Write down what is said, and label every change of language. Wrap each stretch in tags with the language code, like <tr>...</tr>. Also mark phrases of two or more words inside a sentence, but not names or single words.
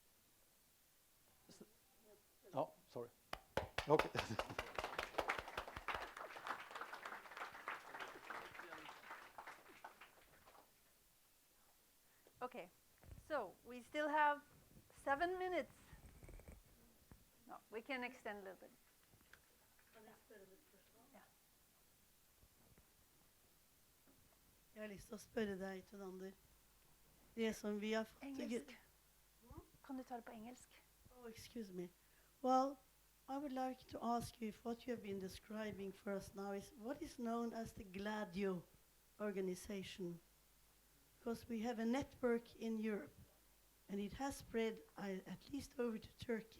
<en>Oh, sorry. Okay. Okay, so we still have 7 minutes. No, we can extend a little bit.</en> <no>Jeg har lyst til å spørre deg, Tunander. Det som vi har fått Engelsk. Kan du ta det på engelsk?</no> <en>Oh, excuse me. Well, I would like to ask you if what you have been describing for us now is what is known as the GLADIO organization. Because we have a network in Europe, and it has spread at least over to Turkey.</en>